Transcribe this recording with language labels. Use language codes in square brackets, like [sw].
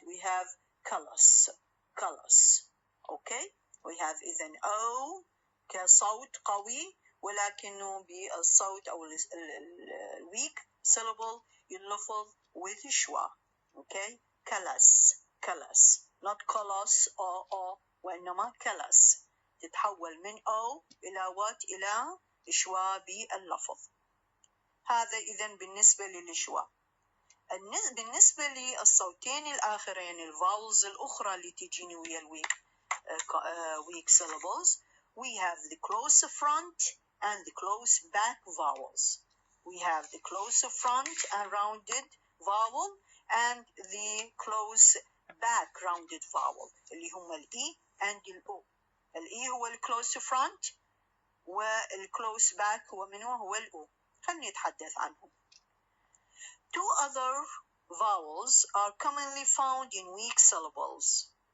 [en] We have callous okay we have [ar] إذن [en] O كصوت قوي [ar] ولكنه بالصوت أو [en] weak syllable يلفظ with schwa okay callous not callous or [ar] وإنما [en] callous [ar] تتحول من O إلى [en] what? [ar] إلى schwa باللفظ. هذا إذن بالنسبة للشوا. بالنسبة للصوتين الآخرين الفاولز الأخرى اللي تجيني ويا الويك [en] weak syllables we have the close front and the close back vowels. We have the close front and rounded vowel and the close back rounded vowel [ar] اللي هم الإي [en] and الأو. [ar] الإي هو الclose front والclose back هو منه هو الأو. خلني أتحدث عنهم. [en] Two other vowels are commonly found in weak syllables.